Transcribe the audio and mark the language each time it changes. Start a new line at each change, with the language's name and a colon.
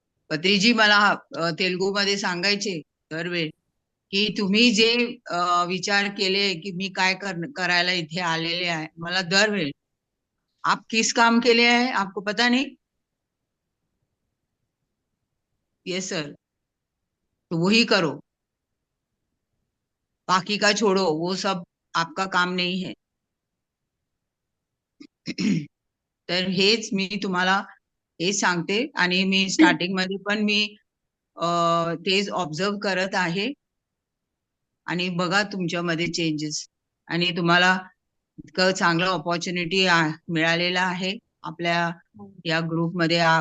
Marathi: पत्रीजी मला तेलुगूमध्ये सांगायचे दरवेळ, की तुम्ही जे विचार केले की मी काय करायला इथे आलेले आहे, मला दरवेळ
Hindi: आप किस काम के लिए है आपको पता नहीं?
English: Yes sir.
Hindi: तो वही करो, बाकी का छोड़ो, वो सब आपका काम नहीं है.
Marathi: तर हेच मी तुम्हाला हेच सांगते. आणि मी स्टार्टिंग मध्ये पण मी तेच ऑब्झर्व करत आहे. आणि बघा तुमच्यामध्ये चेंजेस. आणि तुम्हाला इतकं चांगलं ऑपॉर्च्युनिटी मिळालेलं आहे आपल्या या ग्रुपमध्ये.